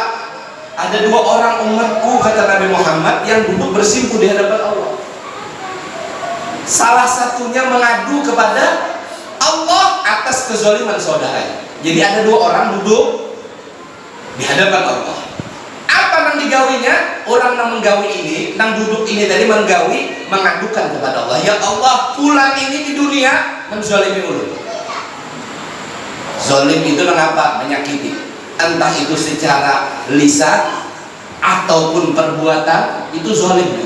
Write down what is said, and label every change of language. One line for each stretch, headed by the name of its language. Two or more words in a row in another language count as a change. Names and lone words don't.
Indonesian: Ada 2 orang umatku, kata Nabi Muhammad, yang duduk bersimpuh di hadapan Allah. Salah satunya mengadu kepada Allah atas kezaliman saudaranya. Jadi ada 2 orang duduk di hadapan Allah.
Banjar: Apa nang digawinya? Orang nang menggawi ini, nang duduk ini tadi menggawi, mengadukan kepada Allah.
Indonesian: Ya Allah, fulan ini di dunia menzalimi ulun. Zalim itu mengapa? Menyakiti. Entah itu secara lisan ataupun perbuatan, itu zalim.